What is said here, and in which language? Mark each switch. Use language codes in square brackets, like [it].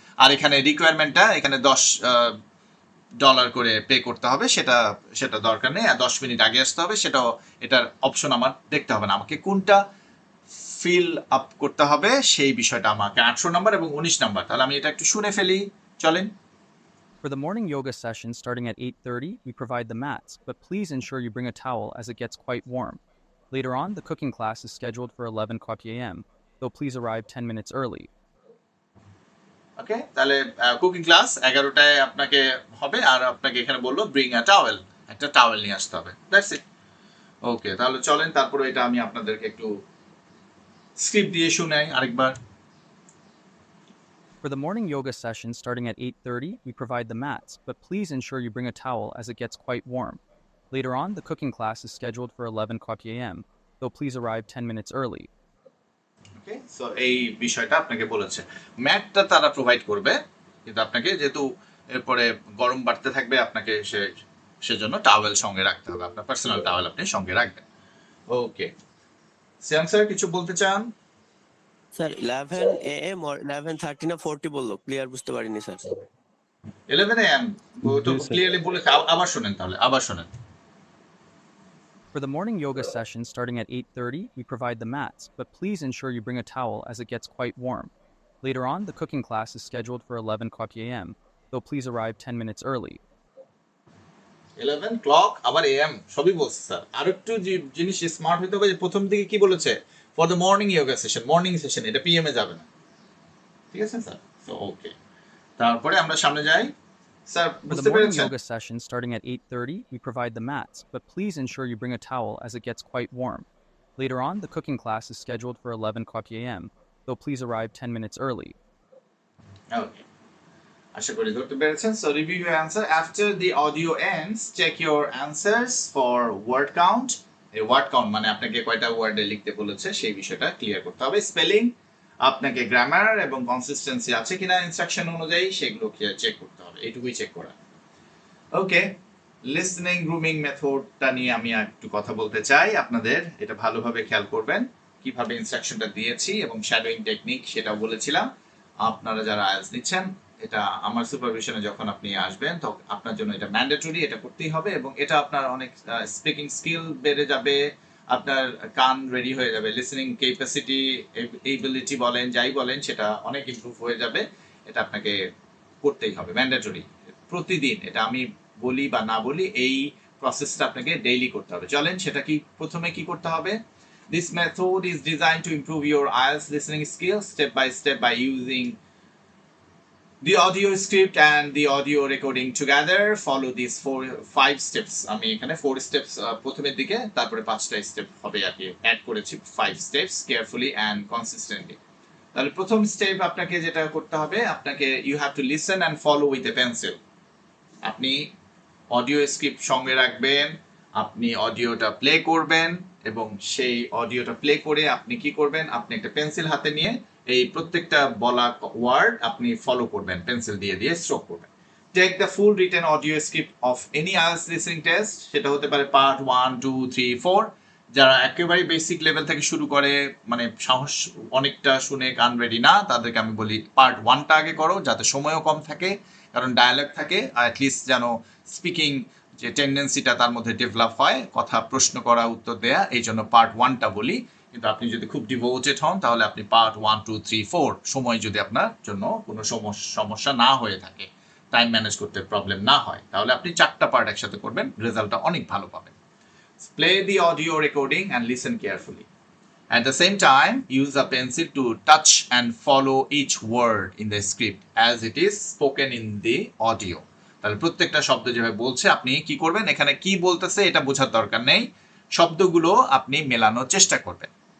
[bn] আর এখানে রিকোয়ারমেন্টটা এখানে $10 করে পে করতে হবে, সেটা দরকার নেই। আর 10 মিনিট আগে আসতে হবে, সেটাও এটার অপশন আমার দেখতে হবে না, আমাকে কোনটা ফিল আপ করতে হবে সেই বিষয়টা আমাকে 18 নাম্বার এবং 19 নাম্বার। তাহলে আমি এটা একটু শুনে ফেলি, চলেন। [en] For the morning yoga session starting at 8:30, we provide the mats, but please ensure you bring a towel as it gets quite warm. Later on, the cooking class is scheduled for 11 p.m., though please arrive 10 minutes early. [bn] ওকে, তাহলে cooking class 11টায় আপনাকে হবে, আর আপনাকে এখানে বললো [en] bring a towel, [bn] একটা towel নিয়ে আসতে হবে, [en] That's it. [bn] ওকে, তাহলে চলেন তারপরে এটা আমি আপনাদেরকে একটু স্ক্রিপ্ট দিয়ে শুনাই আরেকবার। [en] For the morning yoga session starting at 8:30, we provide the mats, but please ensure you bring a towel as it gets quite warm. Later on, the cooking class is scheduled for 11 p.m., though please arrive 10 minutes early. [bn] Okay, so এই বিষয়টা আপনাকে বলেছে, ম্যাটটা তারা provide করবে, কিন্তু আপনাকে যেহেতু এরপরে গরম বাড়তে থাকবে আপনাকে সেজন্য টাওয়েল সঙ্গে রাখতে হবে, আপনার পার্সোনাল টাওয়েল আপনি সঙ্গে রাখবেন। ওকে, সিয়াম স্যার কিছু বলতে চান? স্যার 11 AM or 11:30 না 40 বললো, ক্লিয়ার বুঝতে পারিনি স্যার। 11 AM তো ক্লিয়ারলি বলেছে, আবার শুনেন, তাহলে আবার শুনেন। [en] For the morning yoga session starting at 8:30, we provide the mats, but please ensure you bring a towel as it gets quite warm. Later on, the cooking class is scheduled for 11 p.m., though please arrive 10 minutes early. [bn] 11 clock আবার AM সবই বলছে sir, আর একটু জিনিস smart হতে হবে যে প্রথম দিকে কি বলেছে, [en] for the morning yoga session, [bn] morning session, এটা PM এ যাবে না, ঠিক আছে স্যার? সো ওকে, তারপরে আমরা সামনে যাই। স্যার [en] For the [bn] বুঝতে [en] morning [bn] পেরেছেন? [en] yoga session starting at 8:30, we provide the mats, but please ensure you bring a towel as it gets quite warm. Later on, the cooking class is scheduled for 11 p.m., though please arrive 10 minutes early. [bn] ওকে, আশা করি ধরতে পেরেছেন। [en] So review your answer after the audio ends, check your answers for word count. [bn] এই word count মানে আপনাকে কয়টা ওয়ার্ডে লিখতে বলেছে সেই বিষয়টা ক্লিয়ার করতে হবে। স্পেলিং, আপনাকে গ্রামার এবং কনসিস্টেন্সি আছে কিনা ইনস্ট্রাকশন অনুযায়ী সেগুলো চেক করতে হবে, এইটুকুই চেক করা। ওকে, লিসনিং গ্রুমিং মেথডটা নিয়ে আমি একটু কথা বলতে চাই আপনাদের, এটা ভালোভাবে খেয়াল করবেন কিভাবে ইনস্ট্রাকশনটা দিয়েছি, এবং শ্যাডোইং টেকনিক সেটাও বলেছিলাম। আপনারা যারা আইএলটিএস নিচ্ছেন, এটা আমার সুপারভিশনে যখন আপনি আসবেন তখন আপনার জন্য এটা ম্যান্ডেটরি, এটা করতেই হবে, এবং এটা আপনার অনেক স্পিকিং স্কিল বেড়ে যাবে, আপনার কান রেডি হয়ে যাবে, লিসনিং ক্যাপাসিটি এবিলিটি বলেন যাই বলেন সেটা অনেক ইমপ্রুভ হয়ে যাবে। এটা আপনাকে করতেই হবে, ম্যান্ডেটরি প্রতিদিন। এটা আমি বলি বা না বলি, এই প্রসেসটা আপনাকে ডেইলি করতে হবে। চলেন সেটা কি, প্রথমে কি করতে হবে? [en] This method is designed to improve your IELTS listening skills step by using the audio script and the audio recording together. Follow these 5 steps. [bn] আমি এখানে 4 steps প্রথমের দিকে, তারপরে 5টা স্টেপ হবে আর কি অ্যাড করেছি, [en] 5 steps carefully and consistently. [bn] তাহলে প্রথম স্টেপ আপনাকে যেটা করতে হবে, আপনাকে [en] you have to listen and follow with a pencil. [bn] আপনি অডিও স্ক্রিপ্ট সঙ্গে রাখবেন, আপনি অডিওটা প্লে করবেন এবং সেই অডিওটা প্লে করে আপনি কি করবেন, আপনি একটা পেন্সিল হাতে নিয়ে এই প্রত্যেকটা বলা ওয়ার্ড আপনি ফলো করবেন, পেন্সিল দিয়ে দিয়ে স্ট্রোক করবেন। [en] take the full written audio script of any IELTS listening test, [bn] সেটা হতে পারে [en] Part 1, 2, 3, 4। [bn] যারা একেবারে বেসিক লেভেল থেকে শুরু করে, মানে সাহস অনেকটা শুনে কান রেডি না, তাদেরকে আমি বলি পার্ট 1টা আগে করো, যাতে সময়ও কম থাকে, কারণ ডায়ালগ থাকে, আর অ্যাটলিস্ট যেন স্পিকিং যে টেন্ডেন্সিটা তার মধ্যে ডেভেলপ হয়, কথা প্রশ্ন করা, উত্তর দেয়া, এই জন্য পার্ট 1টা বলি। কিন্তু আপনি যদি খুব ডিভোটেড হন তাহলে আপনি পার্ট 1, 2, 3, 4 সময় যদি আপনার জন্য কোনো সমস্যা না হয়ে থাকে, টাইম ম্যানেজ করতে প্রবলেম না হয়, তাহলে আপনি 4টা পার্ট একসাথে করবেন, রেজাল্টটা অনেক ভালো পাবেন। [en] Play the audio recording and listen carefully. At the same time, use a pencil to touch and follow each word in the script as it is spoken in the audio. [bn] তাহলে প্রত্যেকটা শব্দ যেভাবে বলছে আপনি কি করবেন, এখানে কি বলতেছে এটা বোঝার দরকার নেই, শব্দগুলো আপনি মেলানোর চেষ্টা করবেন।